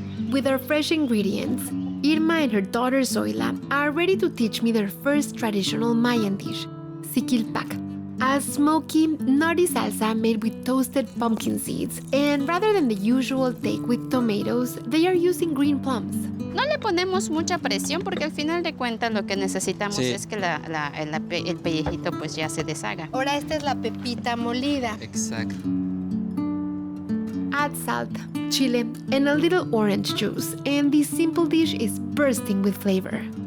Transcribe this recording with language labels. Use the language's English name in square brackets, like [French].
[English] With our fresh ingredients, Irma and her daughter Zoila are ready to teach me their first traditional Mayan dish, Sikil Pak, a smoky, nutty salsa made with toasted pumpkin seeds. And rather than the usual take with tomatoes, they are using green plums. [Spanish] No le ponemos mucha presión porque al final de cuentas lo que necesitamos Sí. es que el pellejito pues ya se deshaga. Ahora esta es la pepita molida. Exacto. [English] Add salt, chile, and a little orange juice, and this simple dish is bursting with flavor.